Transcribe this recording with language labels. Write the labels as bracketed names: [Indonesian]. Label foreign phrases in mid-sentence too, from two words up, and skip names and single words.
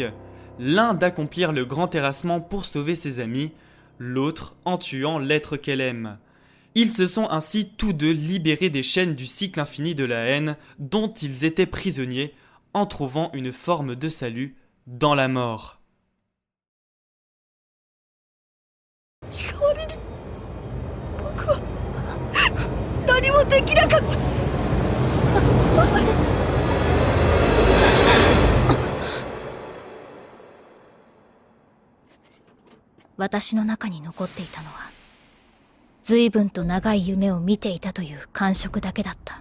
[French] L'un d'accomplir le grand terrassement pour sauver ses amis, l'autre en tuant l'être qu'elle aime. Ils se sont ainsi tous deux libérés des chaînes du cycle infini de la haine dont ils étaient prisonniers, en trouvant une forme de salut dans la mort. [Japanese] 何もできなかった。私の中に残っていたのは随分と長い夢を見ていたという感触だけだった。